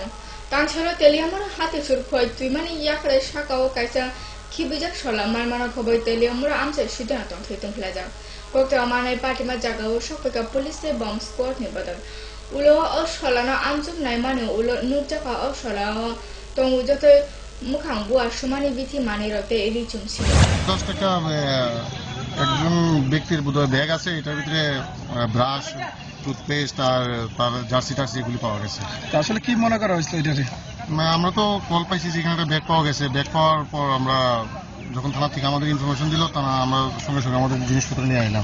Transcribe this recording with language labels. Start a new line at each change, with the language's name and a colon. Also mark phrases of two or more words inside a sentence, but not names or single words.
Kok Borok: Tangchalo Teliamura Hatishur Khoi Twimani Yakre Shakao Kaisa Kibijak Shola Marmana Koboy Teliamura Amsa Shudanaton Hitum Plaza. Kokta Amana Patima Jagao Shopaka Police Bomb Squad Nibadan. Ulo o Sholana Amsuk Naimani Ulo Nujaka o Shola Tongujote Mukangua Shumani Viti Mani Rote Erichum Si.
Bangla: একজন ব্যক্তির বোধহয় ব্যাগ আছে, এটার ভিতরে ব্রাশ, টুথপেস্ট আর তার জার্সি টার্সি এগুলি পাওয়া গেছে। আসলে কি মনে করা হয়েছিল এটারে? আমরা তো কল পাইছি যেখানে একটা ব্যাগ পাওয়া গেছে। ব্যাগ পাওয়ার পর আমরা যখন থানা থেকে আমাদের ইনফরমেশন দিল, তা আমরা সঙ্গে সঙ্গে আমাদের জিনিসপত্র নিয়ে এলাম।